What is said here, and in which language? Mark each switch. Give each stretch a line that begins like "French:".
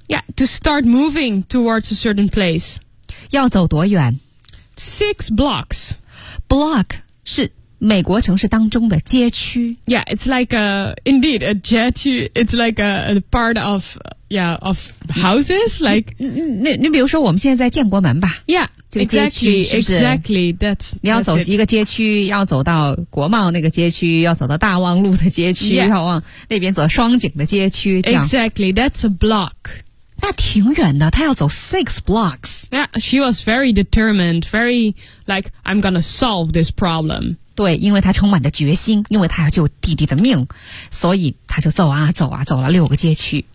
English: Yeah, to start moving towards a certain place.
Chinese: 要走多远
English: 6 blocks.
Chinese: Block 是美国城市当中的街区。
English: Yeah, it's like a, indeed, a 街区 It's like a part of, yeah, of houses, like.
Chinese: 你比如说我们现在在建国门吧。
English: Yeah. Exactly, that's
Chinese: 你要走一个街区，要走到国贸那个街区，要走到大望路的街区，
English: yeah.
Chinese: 要往那边走双井的街区。
English: Exactly, that's a block.
Chinese: 那挺远的，他要走 6 blocks.
English: Yeah, she was very determined, very like I'm gonna solve this problem.
Chinese: 对，因为他充满着决心，因为他要救弟弟的命，所以他就走啊走啊走了六个街区。